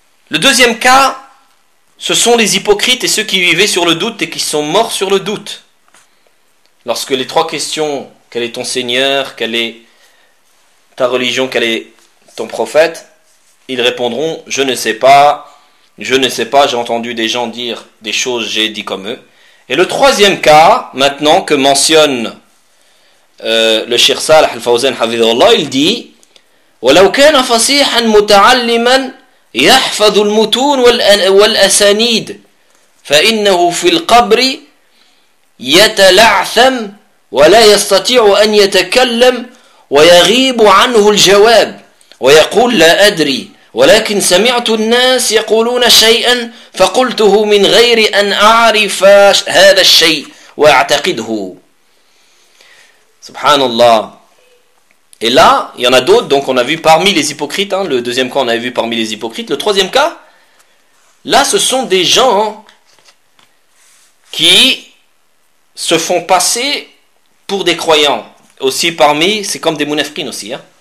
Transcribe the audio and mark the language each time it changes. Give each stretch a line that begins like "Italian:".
French: Le deuxième cas, ce sont les hypocrites et ceux qui vivaient sur le doute et qui sont morts sur le doute. Lorsque les trois questions, quel est ton Seigneur, quelle est ta religion, quel est ton prophète, ils répondront, je ne sais pas, j'ai entendu des gens dire des choses, j'ai dit comme eux. Et le troisième cas, maintenant, que mentionne le Cheikh Salah Al-Fawzan Hafidhullah, il dit,
Arabic: وَلَوْ كَانَ فَصِيحًا مُتَعَلِّمًا يَحْفَظُ الْمُتُونَ وَالْأَسَانِيدِ فَإِنَّهُ فِي الْقَبْرِ يتلعثم ولا يستطيع أن يتكلم ويغيب عنه الجواب ويقول لا أدري ولكن سمعت الناس يقولون شيئا فقلته من غير أن أعرف هذا الشيء وأعتقده. سبحان الله.
French: Et là, il y en a d'autres. Donc, on a vu parmi les hypocrites, hein, le deuxième cas, on avait vu parmi les hypocrites. Le troisième cas, là, ce sont des gens qui se font passer pour des croyants. Aussi parmi, c'est comme des munafiqins aussi.